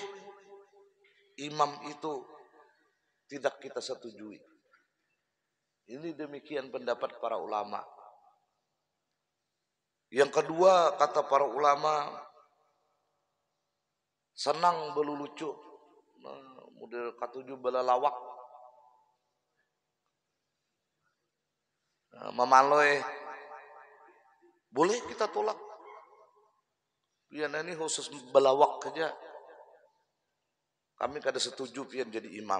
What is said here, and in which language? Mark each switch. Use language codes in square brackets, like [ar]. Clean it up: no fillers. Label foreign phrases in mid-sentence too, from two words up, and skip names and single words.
[id] Imam itu tidak kita setujui. Ini demikian pendapat para ulama. Yang kedua, kata para ulama, senang belulucu, [bjn] model katuju belalawak, memaloy, boleh kita tolak. Pian ini khusus belawak saja. Kami kada setuju pian jadi imam.